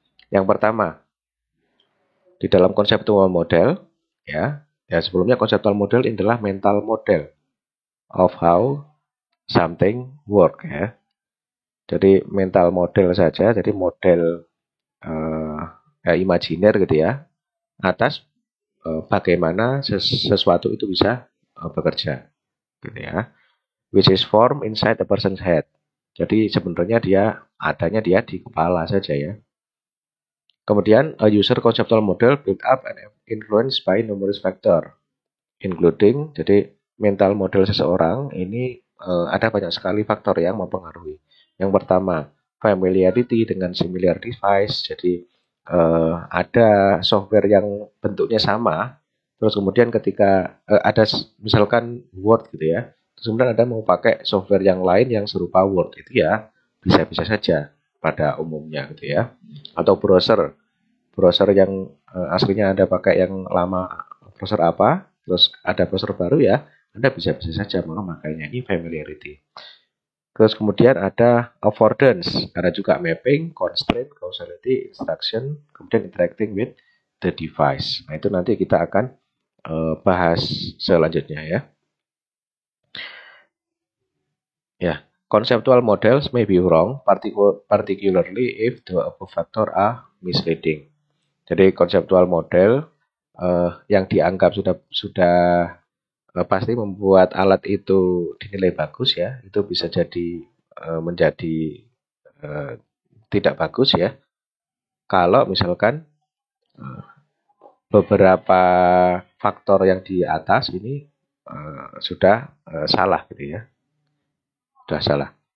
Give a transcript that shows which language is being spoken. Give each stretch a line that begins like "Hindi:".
Indonesian: Yang pertama, di dalam konseptual model ya sebelumnya konseptual model adalah
English: mental model of how something work
Indonesian: ya. Jadi mental model saja, jadi model imajiner gitu ya atas bagaimana sesuatu itu bisa bekerja gitu ya.
English: Which is formed inside a person's head.
Indonesian: Jadi sebenarnya dia di kepala saja ya. Kemudian
English: a user conceptual model built up and influenced by numerous factor, including
Indonesian: jadi mental model seseorang ini ada banyak sekali faktor yang mempengaruhi. Yang pertama, familiarity dengan similar device. Jadi ada software yang bentuknya sama, terus kemudian ketika ada misalkan Word gitu ya, terus kemudian ada mau pakai software yang lain yang serupa Word itu ya bisa-bisa saja. pada umumnya gitu ya. Atau browser yang aslinya Anda pakai yang lama, browser apa, terus ada browser baru ya, Anda bisa-bisa saja memakainya. Ini familiarity. Terus kemudian ada affordance, ada juga mapping, constraint, causality, instruction, kemudian
English: interacting with the device.
Indonesian: Nah itu nanti kita akan bahas selanjutnya ya.
English: Ya, conceptual models may be wrong, particularly if the above factor are misleading.
Indonesian: Jadi conceptual model yang dianggap sudah pasti membuat alat itu dinilai bagus ya, itu bisa jadi menjadi eh, tidak bagus ya. Kalau misalkan beberapa faktor yang di atas ini sudah salah gitu ya, sudah salah.